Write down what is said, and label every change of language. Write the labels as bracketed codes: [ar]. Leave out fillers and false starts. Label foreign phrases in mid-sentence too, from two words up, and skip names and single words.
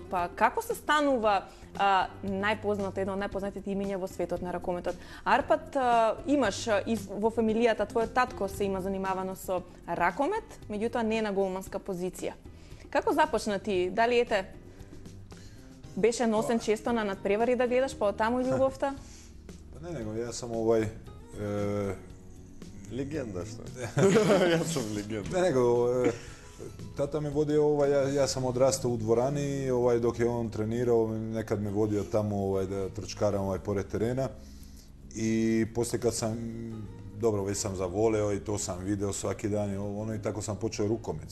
[mk] Па како се станува едно од најпознатите имиња во светот на ракометот? Арпад, имаш во фамилијата, твојот татко се има занимавано со ракомет, меѓутоа не на голманска позиција. Како започна ти? Дали беше носен често на надпревари да гледаш, па таму љубовта? [sr] Pa ne, nego ja sam [ru] Легенда, что? Я [sr] sam legenda. ne, nego tata me vodio, ja sam odrastao u dvorani, dok je on trenirao, nekad me vodio tamo da trčkaram pored terena. I poslije kad sam, dobro, već sam zavoleo i to sam video svaki dan i tako sam počeo rukomet.